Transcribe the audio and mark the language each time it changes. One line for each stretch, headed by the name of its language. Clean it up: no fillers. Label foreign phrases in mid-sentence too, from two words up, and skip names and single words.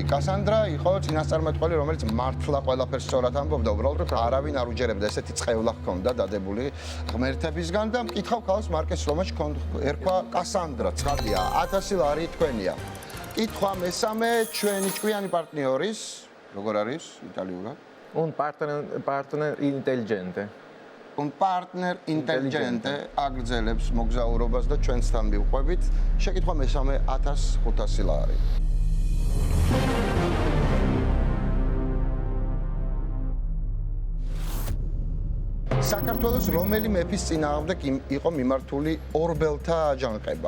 Georgian: კასანდრა იყო წინასწარმეტყველი, რომელიც მართლა ყველაფერს სწორად ამბობდა, უბრალოდ არავინ არ უჯერებდა, ესეთი წყევლა ჰქონდა დადებული ღმერთებისგან და მკითხავ ქალს მარკესის რომანში ერქვა კასანდრა, ცხადია, 1000 ლარი თქვენია. კითხვა მესამე, ჩვენი ჭკვიანი პარტნიორის, როგორ არის იტალიურად?
Italian: Un partner intelligente. Un partner intelligente
Georgian: აგრძელებს მოგზაურობას და ჩვენთან მივყვებით. შეკითხვა მესამე 1500 ლარი. საქართველოს რომელი მეფის წინააღმდეგ იყო მიმართული ორბელთა აჯანყება?